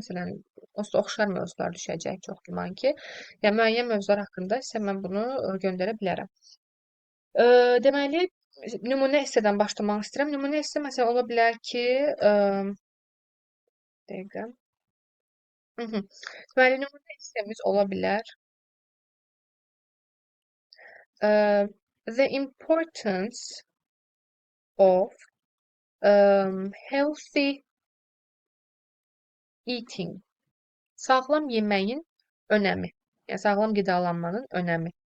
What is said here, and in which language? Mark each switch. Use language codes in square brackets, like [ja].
[az] Məsələn, onsuz da oxşar mövzular düşəcək çox güman ki. Yəni müəyyən mövzular haqqında sizə mən bunu göndərə bilərəm. Deməli, nümunə essədən başlamaq istəyirəm. Nümunə esse məsələn ola bilər ki, dəqiqə. Deməli, nümunə essemiz ola bilər. [en] The importance of healthy eating. [az] Sağlam yeməyin önəmi. Yəni sağlam qidalanmanın önəmi.